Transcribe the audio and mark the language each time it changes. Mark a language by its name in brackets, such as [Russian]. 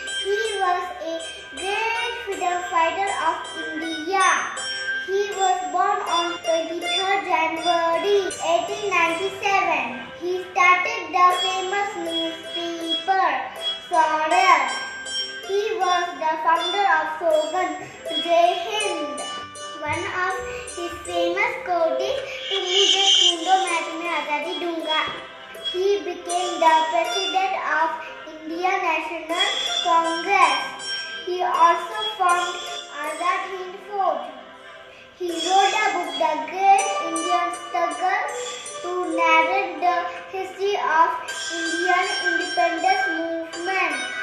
[English] He was a great freedom fighter of India. He was born on 23rd January 1897. He started the famous newspaper Swaraj. He was the founder of slogan Jai Hind. One of his famous quotes is [Hindi] "तुम मुझे खून दो मैं तुम्हें आजादी दूंगा." [English] He became the president of Indian National Congress. He also formed Azad Hind Fauj. He wrote a book, The Great Indian Struggle, to narrate the history of Indian independence movement.